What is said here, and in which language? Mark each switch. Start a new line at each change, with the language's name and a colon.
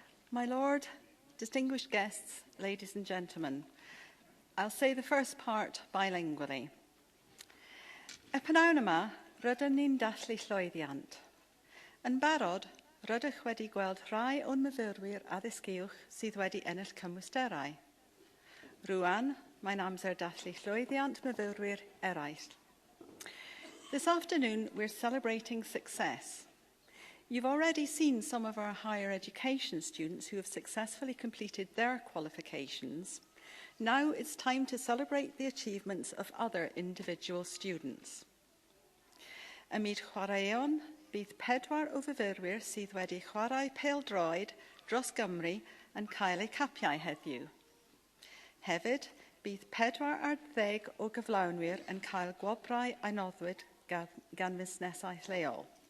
English: My Lord, distinguished guests, ladies and gentlemen, I'll say the first part bilingually.
Welsh: Y pnawn yma, rydyn ni'n dallu llwyddiant. Yn barod, rydych wedi gweld rhai o'n myfyrwyr addysg uwch sydd wedi ennill cymwysterau. Rwan, mae'n amser dallu llwyddiant myfyrwyr eraill.
English: This afternoon, we're celebrating success. You've already seen some of our higher education students who have successfully completed their qualifications. Now it's time to celebrate the achievements of other individual students.
Welsh: Ymyd chwaraeon, bydd 4 o fyfyrwyr sydd wedi chwarae pêl-droed dros Gymru yn cael eu capiau heddiw. Hefyd, bydd 4 ar 10 o gyflawnwyr yn cael gwobrau a noddwyd gan fusnesau lleol.